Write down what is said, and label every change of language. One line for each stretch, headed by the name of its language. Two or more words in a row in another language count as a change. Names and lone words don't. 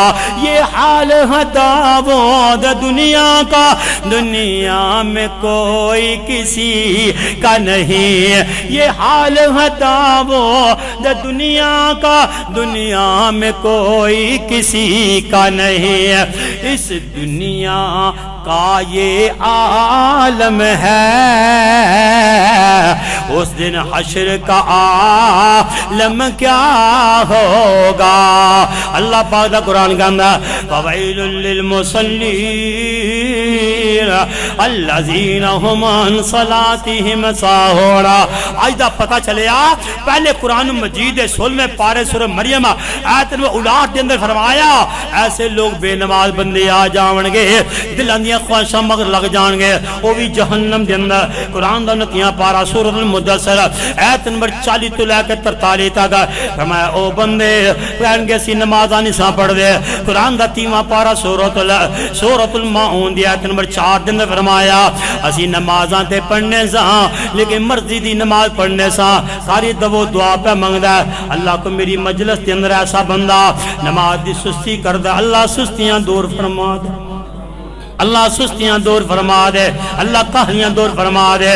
Urdu: یہ حال ہے داؤد دنیا کا، دنیا میں کوئی کسی کا نہیں، یہ حال ہے داؤد دنیا کا، دنیا میں کوئی کسی کا نہیں، اس دنیا کا یہ عالم ہے، اس دن حشر کا عالم کیا ہوگا۔
Punjabi: اللہ پاک دا قرآن کہندا
Arabic: فویل للمصلین الذین هم عن صلاتهم ساہون۔
Punjabi: آج دا پتہ چلیا پہلے قرآن مجید 16ویں پارے سورہ مریم آیت نمبر 59 دے اندر فرمایا ایسے لوگ بے نماز بندے آ جاون گے، دلاں دیاں خواہشاں مگر لگ جان گے، وہ بھی جہنم دے اندر۔ قرآن دا 29واں پارا سورۃ المدثر آیت نمبر 40 تو لے کے 43 تک فرمایا او بندے کہن گے سی نمازاں نہیں سا پڑھ دے۔ قرآن دا 30واں پارا سورۃ الماعون دی آیت نمبر 4 دے اندر فرمایا اسی نمازاں تے پڑھنے ساں لیکن مرضی دی نماز پڑھنے ساں، ساری دو دعا پہ منگدا ہے اللہ کو میری مجلس دے اندر ایسا بندہ نماز دی سستی کردا اللہ سستیاں دور فرما دے، اللہ سستیاں دور فرما دے، اللہ کاہلیاں دور فرما دے۔